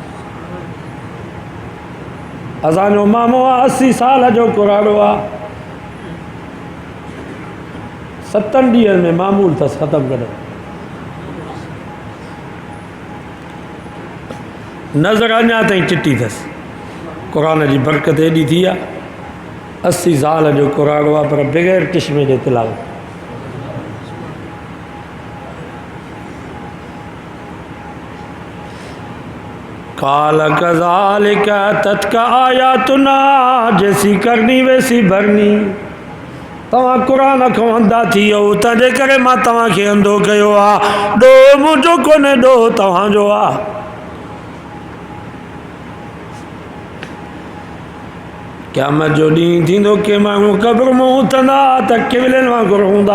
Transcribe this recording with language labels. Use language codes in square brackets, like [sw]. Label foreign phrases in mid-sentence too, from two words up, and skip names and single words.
[sd] असांजो मामो आहे 80 साल जो कुराड़ो आहे, 7 ॾींहंनि में मामूल अथसि ख़तमु कढणु। नज़र अञा ताईं चिटी अथसि, क़ुरान जी बरकत एॾी थी आहे। 80 साल जो कुराड़ो आहे, पर बग़ैर चश्मे जे तिलावत। [ar] قال كذلك أتتك آياتنا, [hi] जैसी करनी वैसी भरनी। [sd] तव्हां क़ुरान खां अंधा थी वियो, तंहिंजे करे मां तव्हांखे अंधो कयो आहे। ॾोह मुंहिंजो कोन्हे, ॾोह तव्हांजो आहे। क़यामत जो ॾींहुं थींदो के माण्हू क़ब्र में उथंदा त किवलनि वांगुरु हूंदा।